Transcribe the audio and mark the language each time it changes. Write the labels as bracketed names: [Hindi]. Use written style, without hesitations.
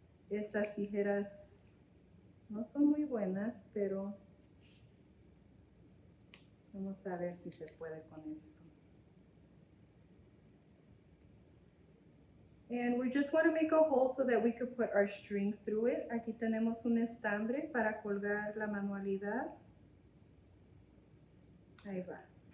[Spanish] Estas tijeras no son muy buenas, pero vamos a ver si se puede con esto. [English] And we just want to make a hole so that we could put our string through it. [Spanish] Aquí tenemos un estambre para colgar la manualidad. Ahí va.